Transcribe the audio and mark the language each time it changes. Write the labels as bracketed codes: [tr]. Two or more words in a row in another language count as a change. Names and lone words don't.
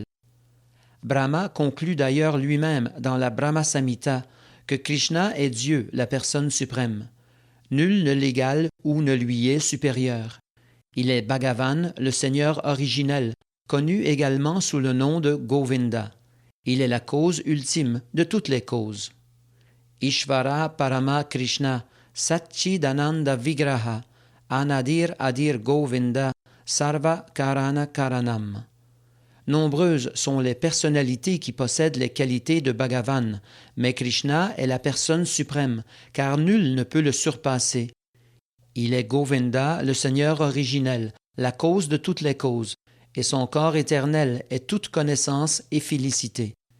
[fr] Brahma conclut d'ailleurs lui-même dans la Brahma Samhita que Krishna est Dieu, la personne suprême. Nul ne l'égale ou ne lui est supérieur. Il est Bhagavan, le Seigneur originel, connu également sous le nom de Govinda. Il est la cause ultime de toutes les causes. [sa] ईश्वर परम कृष्ण, सच्चिदानन्द विग्रह, अनादिर् आदिर् गोविन्द, सर्व कारण कारणम्. [fr] Nombreuses sont les personnalités qui possèdent les qualités de Bhagavan, mais Krishna est la personne suprême, car nul ne peut le surpasser. Il est Govinda, le Seigneur originel, la cause de toutes les causes, et son corps éternel est toute connaissance et félicité.